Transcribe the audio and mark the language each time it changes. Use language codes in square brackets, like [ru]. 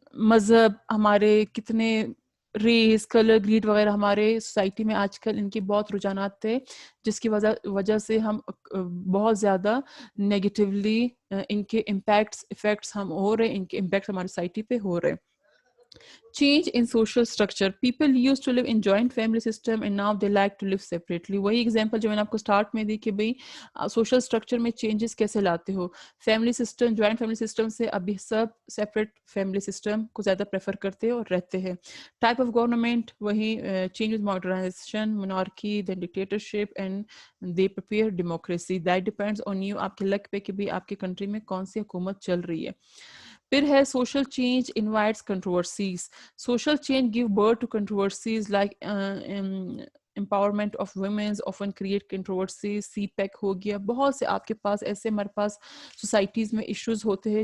[ur] مذہب, ہمارے کتنے ریس, کلر, گریڈ وغیرہ ہمارے سوسائٹی میں آج کل ان کے بہت رجحانات تھے, جس کی وجہ سے ہم بہت زیادہ نیگیٹیولی ان کے افیکٹس ہم ہو رہے, ان کے امپیکٹس ہماری سوسائٹی پہ ہو رہے. [en] Change in social structure. People used to live in joint family system and now they like to live separately. [ur] وہی ایگزامپل جو میں نے آپ کو اسٹارٹ میں دی کہ بھائی سوشل اسٹرکچر میں چینجز کیسے لاتے ہو. Family system, joint family system سے ابھی سب سیپریٹ فیملی سسٹم کو زیادہ پریفر کرتے ہیں اور رہتے ہیں. [en] Type of government, وہی change modernisation, monarchy, then dictatorship and they prepare democracy. That depends on you, [ur] آپ کے لک پہ کہ بھائی آپ کی کنٹری میں کون سی حکومت چل رہی ہے. پھر ہے [en] Social change invites controversies. Social change give birth to controversies like empowerment of women's often create controversies. [ur] C pack ہو گیا, بہت سے آپ کے پاس ایسے ہمارے پاس سوسائٹیز میں ایشوز ہوتے ہیں.